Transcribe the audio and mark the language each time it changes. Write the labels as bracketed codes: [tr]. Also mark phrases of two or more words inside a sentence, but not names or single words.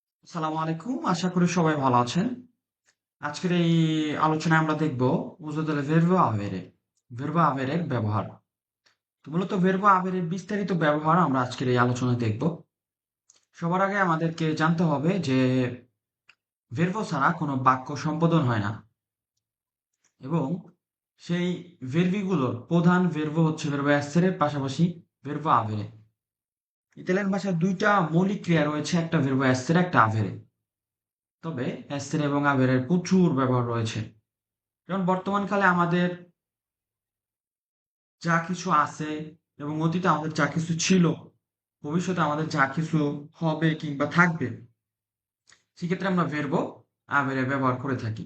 [bn] সালামু আলাইকুম, আশা করি সবাই ভালো আছেন। আজকের এই আলোচনায় আমরা দেখব [it] uso del verbo avere, verbo avere [bn] এর ব্যবহার। তো মূলত [it] verbo avere [bn] এর বিস্তারিত ব্যবহার আমরা আজকের এই আলোচনায় দেখব। সবার আগে আমাদেরকে জানতে হবে যে verbo ছাড়া কোনো বাক্য সম্পাদন হয় না এবং সেই verbi গুলোর প্রধান verbo হচ্ছে [it] verbo essere [bn] এর পাশাপাশি [it] verbo avere। [bn] ইতালিয়ান ভাষায় দুইটা মৌলিক ক্রিয়া রয়েছে, একটা [it] verbo essere [bn] একটা avere। তবে essere এবং avere এর প্রচুর ব্যবহার রয়েছে। যেমন বর্তমানকালে আমাদের যা কিছু আছে এবং অতীতে আমাদের যা কিছু ছিল, ভবিষ্যতে আমাদের যা কিছু হবে কিংবা থাকবে, সেক্ষেত্রে আমরা [it] verbo avere [bn] ব্যবহার করে থাকি।